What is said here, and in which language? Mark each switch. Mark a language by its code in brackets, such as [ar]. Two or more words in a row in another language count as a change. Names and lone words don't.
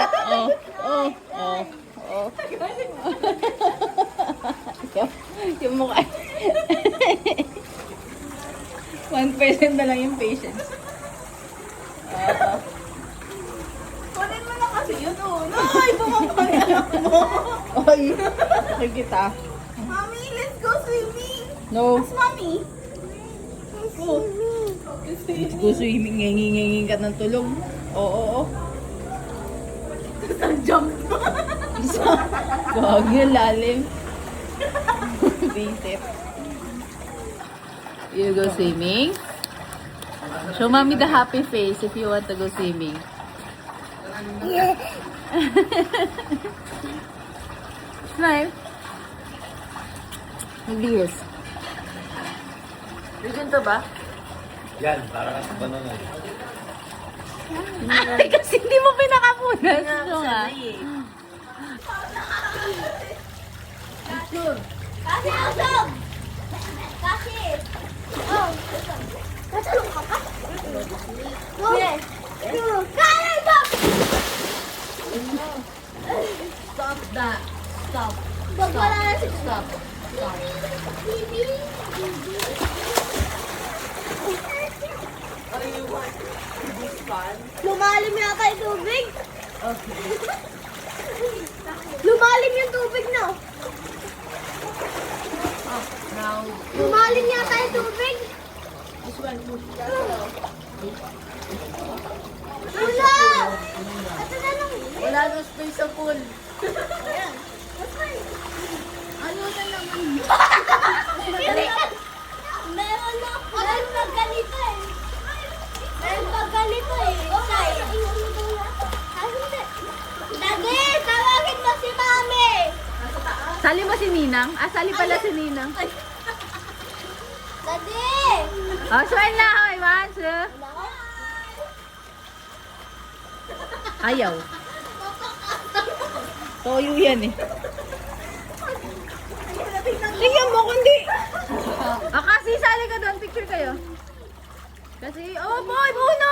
[tl] Oh. yung mukha. 1% na lang yung patience. Kunin mo na kasi yun, Ay, bumabagay mo. Oy, sakit kita. [en] Mommy, let's go swimming. No. Mommy. Go. Let's go swimming. [tl] Ngenging ka ng tulog. Oo. [en] Jump. [tl] Gagi, lalim. [en] Basic. You go swimming? Show mommy the happy face if you want to go swimming. Smile. [tl] Bilis. Bigyan to ba? Yan, parang sa banana. Ay, kasi hindi mo pinakapunas. No, nga. Kasi usog! Kasi! Oh! Nasalong ka pa? Yes! Kaya ito! [en] Stop that. Stop. [tl] Wag wala na si... [en] Stop. Bibi! [tl] Lumalim yata yung tubig. Lumalim yung tubig, no? [en] Now, [tl] Lumalim yata yung tubig. [en] this one. [tl] Wala! Ito na lang. Wala na space sa pool. Ayan. Ano na naman? Meron na. Meron pag ganito eh. Meron pag ganito eh. Okay. Dagi, tawagin mo si Mami. Sali mo si Ninang? Ah, sali pala si Ninang. Dagi. Oh, swell na. Hoy, [en] one, two. [tl] Ayaw. Toyo yan eh. Tingnan mo kundi. Ah, kasi sali ka doon. Picture kayo. Kasi, [en] oh boy, [tl] Bruno!